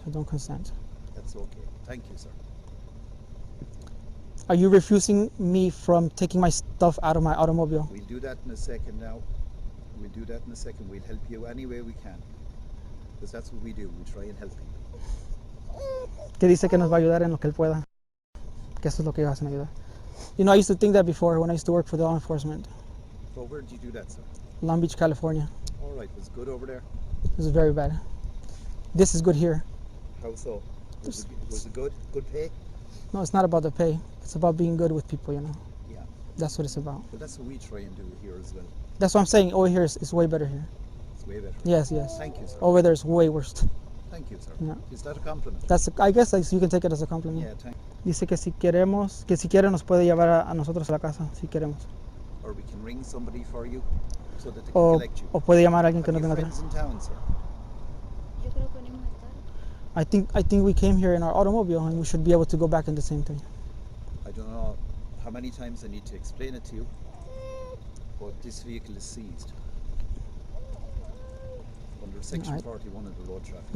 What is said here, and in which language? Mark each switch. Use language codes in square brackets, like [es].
[en] I don't consent. That's okay. Thank you, sir. Are you refusing me from taking my stuff out of my automobile? We'll do that in a second now. We'll do that in a second. We'll help you any way we can. Because that's what we do. We try and help people. [es] Que dice que nos va a ayudar en lo que él pueda. Que eso es lo que ellos hacen ayudar. [en] You know, I used to think that before when I used to work for the law enforcement. So where did you do that, sir? Long Beach, California. All right. Was it good over there? It was very bad. This is good here. How so? Was it good? Good pay? No, it's not about the pay. It's about being good with people, you know. Yeah. That's what it's about. But that's what we try and do here as well. That's what I'm saying. Over here is way better here. It's way better. Yes, yes. Thank you, sir. Over there is way worse. Thank you, sir. Yeah. Is that a compliment? I guess you can take it as a compliment. Yeah, thank [es] Dice que si queremos, que si quiere nos puede llevar a nosotros a la casa, si queremos. [en] Or we can ring somebody for you so that they can [es] O, [en] collect you. [es] o puede llamar a alguien que [en] Have [es] no [en] you [es] tenga [en] friends in town, sir? [es] Yo creo que venimos a estar. [en] I think we came here in our automobile and we should be able to go back in the same thing. I don't know how many times I need to explain it to you, but this vehicle is seized under section 41 of the road traffic.